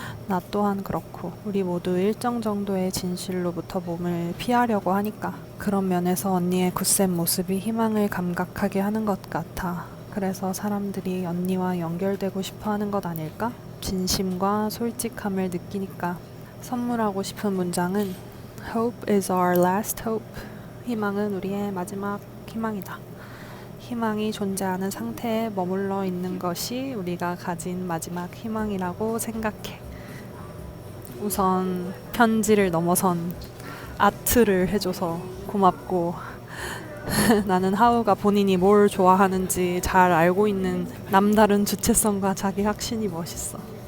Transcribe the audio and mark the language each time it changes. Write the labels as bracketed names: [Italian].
[Korean] 나 또한 그렇고 우리 모두 일정 정도의 진실로부터 몸을 피하려고 하니까. 그런 면에서 언니의 굳센 모습이 희망을 감각하게 하는 것 같아. 그래서 사람들이 언니와 연결되고 싶어 하는 것 아닐까? 진심과 솔직함을 느끼니까. 선물하고 싶은 문장은 [English] Hope is our last hope. [Korean] 희망은 우리의 마지막 희망이다. 희망이 존재하는 상태에 머물러 있는 것이 우리가 가진 마지막 희망이라고 생각해. 우선 편지를 넘어선 아트를 해줘서 고맙고 나는 하우가 본인이 뭘 좋아하는지 잘 알고 있는 남다른 주체성과 자기 확신이 멋있어.